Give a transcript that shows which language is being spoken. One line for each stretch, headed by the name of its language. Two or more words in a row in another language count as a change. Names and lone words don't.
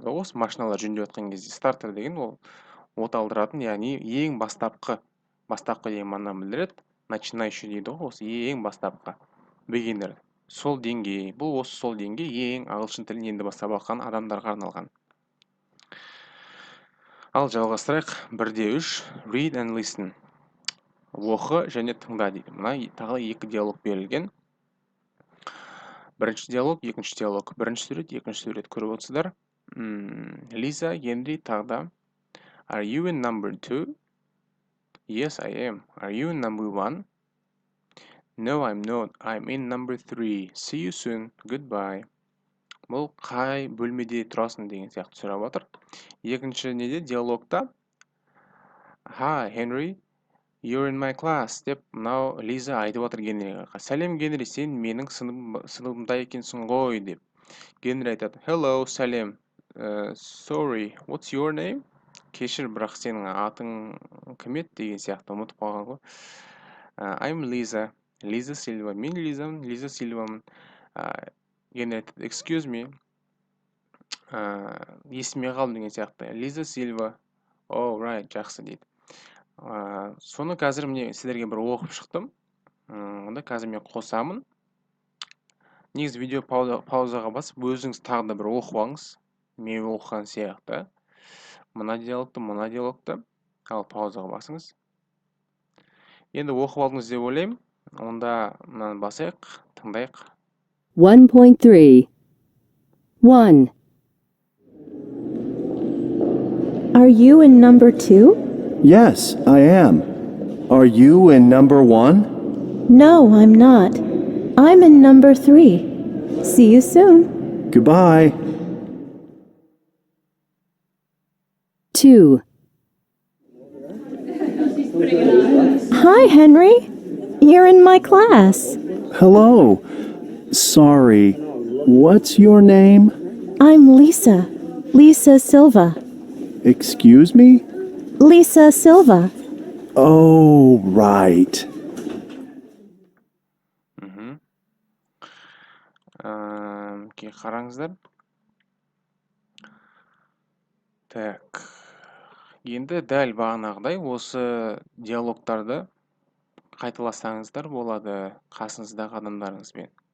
Kazakh: Осы машиналар жөндеп жатқан кезде стартер деген ол оталдыратын, яғни ең бастапқы деген мағынаны білдіреді. Начинающий дейді ғой, осы ең бастапқы. Beginner. Сол деңгей, бұл осы сол деңгей ең ағылшын тілін енді бастап алған адамдарға арналған. Ал жалғастырайық. 1-3
English: read and listen.
Kazakh: Оқы және тыңда дейді. Мына тағы 2 диалог берілген. Бірінші диалог, екінші диалог. Бірінші сурет, екінші сурет көріп отырсыздар. Лиза, Генри тағы да.
English: Are you in number 2? Yes, I am. Are you in number 1? No, I'm not. I'm in number 3. See you soon. Goodbye.
Kazakh: Бұл қай бөлмеде тұрасың деген сияқты сұрап отыр. Екінші неде диалогта
English: Hi, Henry. You're in my class
Kazakh: деп мынау Лиза айтып отыр Генриге. Сәлем Генри, сен менің сыныбымда екенсің ғой деп. Генри айтады. Hello, сәлем.
English: Sorry, what's your name?
Kazakh: Кешір, бірақ сенің атың кім еді деген сияқты ұмытып қалған ғой.
English: I'm Lisa. Лиза Сильва.
Kazakh: Мен Лизамын, Лиза Сильвамын. Генри айтады.
English: Excuse me.
Kazakh: Есіме қалдым деген сияқты. Лиза Сильва.
English: Oh, right,
Kazakh: жақсы дейді. Соны қазір міне сіздерге бір оқып шықтым. Онда қазір мен қосамын. Негізі видео паузаға басып, өзіңіз тағы да бір оқып алыңыз. Мен оқыған сияқты. Мына диалогты, ал паузаға басыңыз. Енді оқып алдыңыз деп ойлаймын. Онда мынаны басайық, тыңдайық.
English: 1.3 1 Are you in number 2? Yes, I am. Are you in number 1? No, I'm not. I'm in number 3. See you soon. Goodbye. 2 Hi, Henry. You're in my class. Hello. Sorry. What's your name? I'm Lisa. Lisa Silva. Excuse me? Lisa Silva. Oh, right.
Kazakh: Кейін қараңыздар. Так. Енді дәл бағанағыдай осы диалогтарды қайталасаңыздар болады қасыңыздағы адамдарыңызбен.